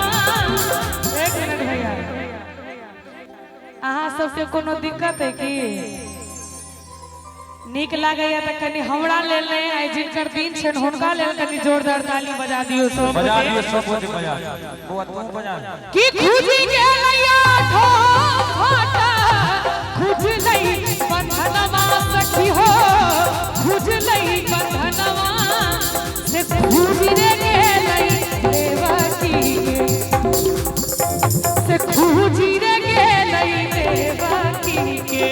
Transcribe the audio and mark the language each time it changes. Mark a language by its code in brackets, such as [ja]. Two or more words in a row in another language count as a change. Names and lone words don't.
[mai] एक मिनट भैया, अहाँ सबके कोनो दिक्कत है कि नीक लागैया त कनी हमरा लेल नै आइ जिनकर दिन छन हुनका लेल कनी जोरदार ताली बजा दियो सब बजा दियो सब बजा बुआ तू बजा कि खुजी गेलैया ठो फाटा खुजलई बंधनवा सखी हो खुजलई बंधनवा से खुजी रे गेलई देवकी से खुजी रे गेलई देवकी के